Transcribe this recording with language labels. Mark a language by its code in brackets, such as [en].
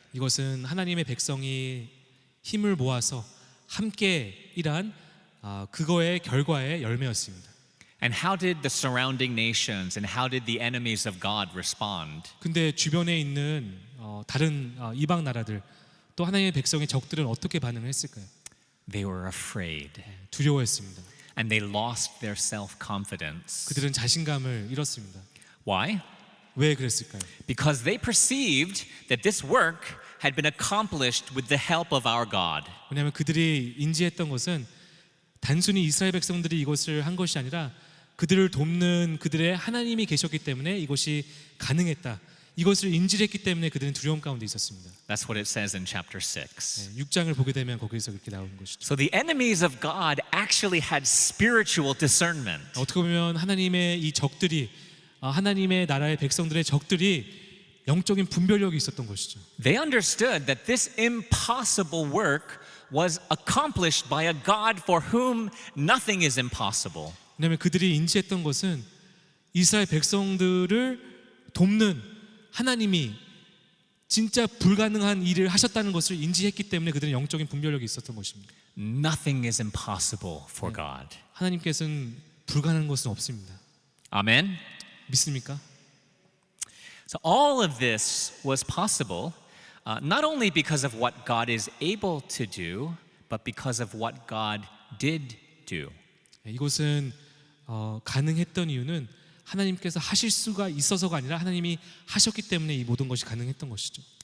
[ko] 이것은 하나님의 백성이 힘을 모아서 함께 일한 그거의 결과의 열매였습니다. [en] And how did the surrounding nations and how did the enemies of God respond? [ko] 근데 주변에 있는 다른 이방 나라들 또 하나님의 백성의 적들은 어떻게 반응을 했을까요? [en] They were afraid [ko] 두려워했습니다. [en] and they lost their self-confidence. [ko] 그들은 자신감을 잃었습니다. [en] Why? [ko] 왜 그랬을까요? [en] Because they perceived that this work had been accomplished with the help of our God. [ko] 왜냐하면 그들이 인지했던 것은 단순히 이스라엘 백성들이 이것을 한 것이 아니라 그들을 돕는 그들의 하나님이 계셨기 때문에 이것이 가능했다. 이것을 인지했기 때문에 그들은 두려움 가운데 있었습니다. [en] That's what it says in chapter 6. [ko] 6장을 보게 되면 거기서 그렇게 나오는 것이죠. [en] So the enemies of God actually had spiritual discernment. [ko] 어떻게 보면 하나님의 이 적들이 하나님의 나라의 백성들의 적들이 영적인 분별력이 있었던 것이죠. [en] They understood that this impossible work was accomplished by a God for whom nothing is impossible. [ko] 왜냐하면 그들이 인지했던 것은 이스라엘 백성들을 돕는 하나님이 진짜 불가능한 일을 하셨다는 것을 인지했기 때문에 그들은 영적인 분별력이 있었던 것입니다. [en] Nothing is impossible for God. [ko] 하나님께서는 불가능한 것은 없습니다. [en] Amen. [ko] 믿습니까? [en] So all of this was possible not only because of what God is able to do, but because of what God did do. [ko] 이것은 가능했던 이유는 하나님께서 하실 수가 있어서가 아니라 하나님이 하셨기 때문에 이 모든 것이 가능했던 것이죠.